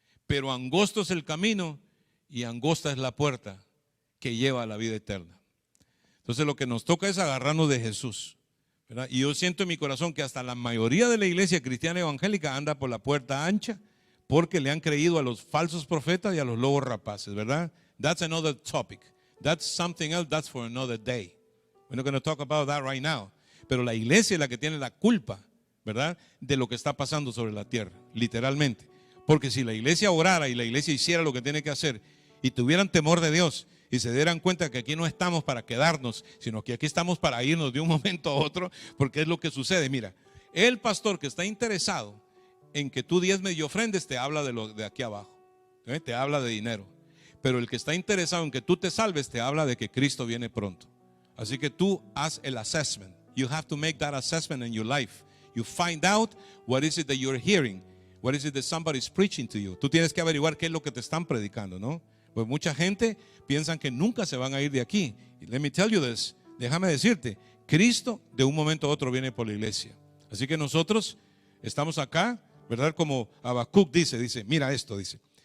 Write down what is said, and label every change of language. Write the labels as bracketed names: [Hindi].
[Spanish] Pero angosto es el camino y angosta es la puerta que lleva a la vida eterna. Entonces lo que nos toca es agarrarnos de Jesús, ¿verdad? Y yo siento en mi corazón que hasta la mayoría de la iglesia cristiana evangélica anda por la puerta ancha porque le han creído a los falsos profetas y a los lobos rapaces, ¿verdad? [English] That's another topic. That's something else, that's for another day. We're not going to talk about that right now. [Spanish] Pero la iglesia es la que tiene la culpa, ¿verdad?, de lo que está pasando sobre la tierra, literalmente. Porque si la iglesia orara y la iglesia hiciera lo que tiene que hacer y tuvieran temor de Dios y se dieran cuenta que aquí no estamos para quedarnos, sino que aquí estamos para irnos de un momento a otro, porque es lo que sucede. Mira, el pastor que está interesado en que tú diezmes y ofrendes te habla de lo de aquí abajo, ¿eh? Te habla de dinero. Pero el que está interesado en que tú te salves te habla de que Cristo viene pronto. Así que tú haz el assessment. [English] You have to make that assessment in your life. You find out what is it that you're hearing. What is it that somebody's preaching to you? [Spanish] Tú tienes que averiguar qué es lo que te están predicando, ¿no? Pues mucha gente piensa que nunca se van a ir de aquí. [English] Let me tell you this. [Spanish] Déjame decirte, Cristo de un momento a otro viene por la iglesia. Así que nosotros estamos acá, ¿verdad? Como Habacuc dice, mira esto, dice.